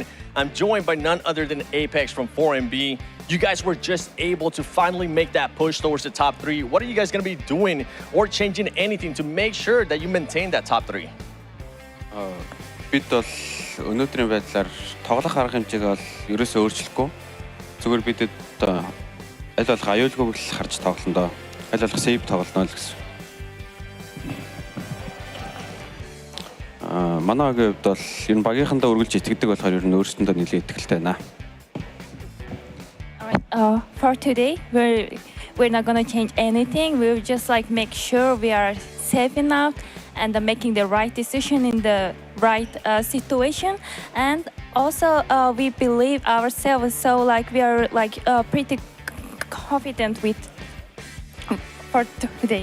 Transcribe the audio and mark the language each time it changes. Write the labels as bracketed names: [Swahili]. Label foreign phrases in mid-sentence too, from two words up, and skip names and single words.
[English] I'm joined by none other than Apex from 4MB. You guys were just able to finally make that push towards the top 3. What are you guys going to be doing or changing anything to make sure that you maintain that top 3? [Mongolian] Бид бол өнөөдрийн байдлаар тоглох арга хэмжээгээ бол ерөөсөө өөрчлөхгүй. Зүгээр бидэд аль болох аюулгүйг л харж тоглоно доо. Аль болох сейв тоглоно л гэсэн. Манайгийн хувьд бол ер нь багийнхандаа үргэлж итгэдэг болохоор ер нь өөрсдөндөө нэлээд итгэлтэй байна. [English] For today, we're not gonna change anything. We'll just like make sure we are safe enough and making the right decision in the right situation. And also, we believe ourselves. So like we are like pretty confident with for today.